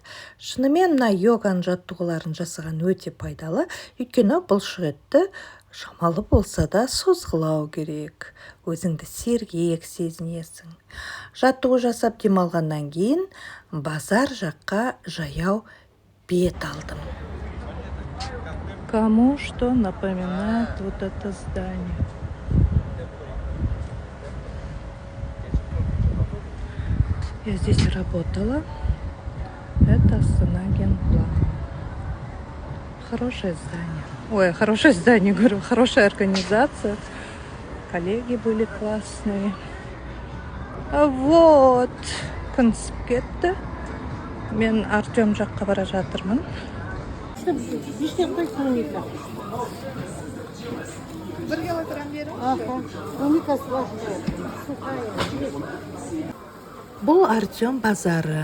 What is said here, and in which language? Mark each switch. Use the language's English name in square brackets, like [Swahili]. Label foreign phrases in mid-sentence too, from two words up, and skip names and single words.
[Kazakh] Шынымен мына йоганың жаттығуларын жасаған өте пайдалы, өйткені бұлшықетті шамалы болса да созғылау керек. Өзіңді сергек сезінесің. Жаттығу жасап демалғаннан кейін базар жаққа жаяу бет алдым. [Russian] Кому что напоминает вот это здание? Я здесь работала. Это Астана Генплан. Хорошее здание. Ой, хорошее здание, говорю, хорошая организация. Коллеги были классные. А вот конспекті. [Kazakh] Мен Артем жаққа бара жатырмын. Бір килограмм беріңізші. Бұл Артем базары.